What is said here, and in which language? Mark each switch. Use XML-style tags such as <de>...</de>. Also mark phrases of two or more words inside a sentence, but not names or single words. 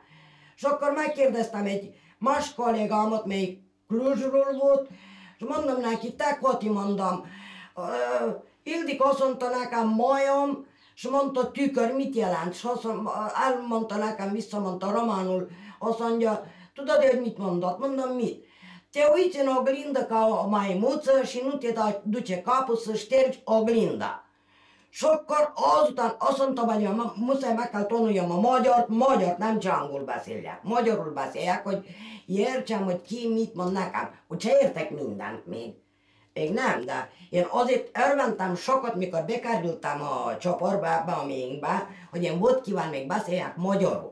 <hu>És akkor megkérdeztem egy más kollégámat, melyik Kluzsról volt, és mondom neki, te Kati, mondom, Ildik azt mondta nekem majom, és mondta tükör, mit jelent? És elmondta nekem, visszamondta románul, azt mondja, tudod, hogy mit mondott? Mondom, mit?</hu> <ro>Te uiți în oglindă ca o maimuță și nu te duce capul să ștergi oglinda.</ro> <hu>És akkor azután azt mondtam, hogy muszáj meg kell tanuljam a magyart nem csangul beszéljek. Magyarul beszéljek, hogy értsem, hogy ki mit mond nekem. Úgyse értek mindent még. Még nem, de én azért örventem sokat, mikor bekerültem a csoportba, ebbe a miénkbe, hogy én volt kíván még beszéljek magyarul.</hu>